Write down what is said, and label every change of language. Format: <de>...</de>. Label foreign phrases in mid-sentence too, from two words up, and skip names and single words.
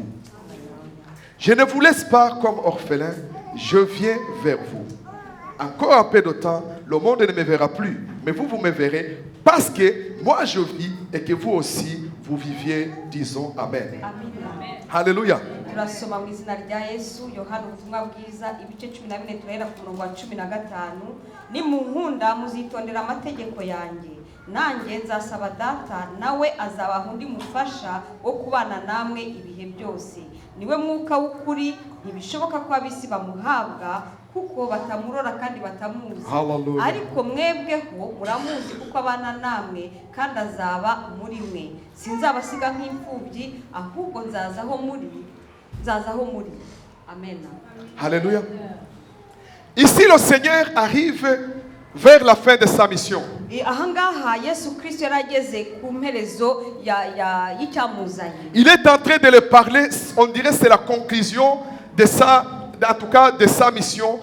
<fr>Je ne vous laisse pas comme orphelin. Je viens vers vous. Encore un peu de temps, le monde ne me verra plus, mais vous, vous me verrez, parce que moi je vis et que vous aussi, vous viviez, disons Amen. Alléluia.</fr> <rw>nanjye nzasaba data nawe azabaha undi mufasha wo kubana namwe ibihe byose niwe mwuka w'ukuri ntibishoboka ko abisi bamuhabwa kuko batamurora kandi batamuzi ariko mwebweho muramuzi kuko abana namwe kandi azaba muri mwe sinzabasiga nk'imfubyi ahubwo nzazaho muri amen. Alléluia.</rw> <fr>Ici le Seigneur arrive vers la fin de sa mission. Il est en train de le parler, on dirait c'est la conclusion de sa, en tout cas de sa mission.</fr>